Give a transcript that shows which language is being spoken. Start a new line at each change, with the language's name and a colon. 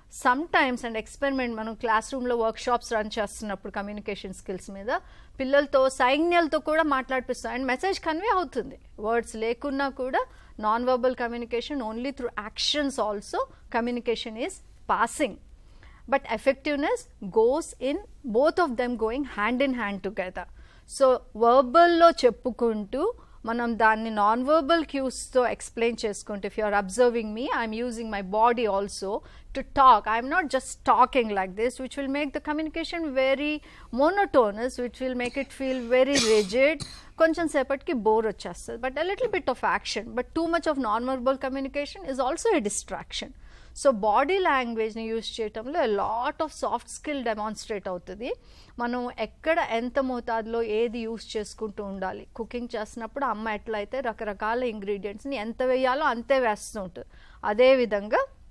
Telugu: Some times and experiment, మనం class రూమ్లో work shops run చేస్తున్నప్పుడు కమ్యూనికేషన్ స్కిల్స్ మీద పిల్లలతో సైన్యాలతో కూడా మాట్లాడిపిస్తాం అండ్ మెసేజ్ కన్వే అవుతుంది.
English: words
Telugu: లేకున్నా కూడా
English: Non verbal communication, only through actions also communication is passing. But effectiveness goes in both of them going hand in hand together. So verbal
Telugu: lo cheppukuntu manam danni
English: non verbal cues tho explain cheskunte, if you are observing me, I am using my body also to talk. I am not just talking like this, which will make the communication very monotonous, which will make it feel very rigid,
Telugu: koncham sepatki bore vachestadi.
English: But a little bit of action, but too much of non verbal communication is also a distraction.
Telugu: So body లాంగ్వేజ్ని use చేయటంలో
English: lot of soft skill
Telugu: demonstrate అవుతుంది. మనం ఎక్కడ ఎంత మోతాదులో ఏది use చేసుకుంటూ ఉండాలి. Cooking చేస్తున్నప్పుడు అమ్మ ఎట్లయితే రకరకాల ఇంగ్రీడియంట్స్ని ఎంత వేయాలో అంతే వేస్తూ ఉంటుంది, అదేవిధంగా